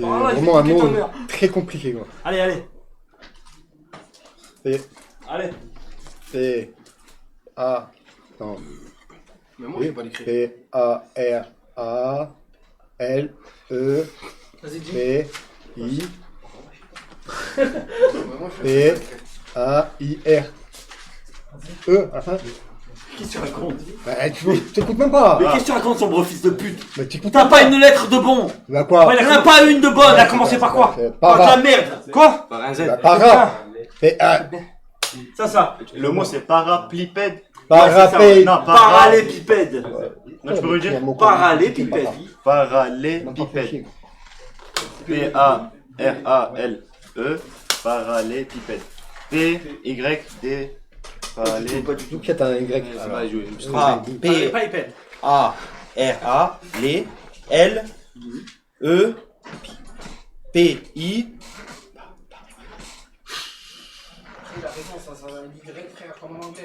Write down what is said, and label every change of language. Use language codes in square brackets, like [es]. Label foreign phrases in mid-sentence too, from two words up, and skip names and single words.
[fr] Voilà, il vraiment fait un piquer ton mot mère. très compliqué, quoi. Allez. P. Allez. P. A. Non. Mais moi, je vais pas l'écrire. P. A. R. A. L. E. Vas-y, dis. P. I. P. A. I. R. E. À la fin. Qu'est-ce que tu racontes? Bah, tu t'écoutes même pas. Mais qu'est-ce que tu racontes, son gros fils de pute? Mais t'écoutes T'as pas une lettre de bon? Bah quoi? Il en a pas une de bonne. Il a commencé par quoi? Par la merde. Quoi? Par un Z. Bah, para. Ça. Le mot c'est paraplipède. Parapé. Non, Parallépipède. Non, tu peux le dire? Parallépipède. Parallépipède. P-A-R-A-L-E. Parallépipède. P-Y-D. Parallé. Pas du tout qu'il y a un Y. Ça va jouer. P. Pas épais. A R A L E P I Il a raison, ça va un Y, frère, comme en anglais.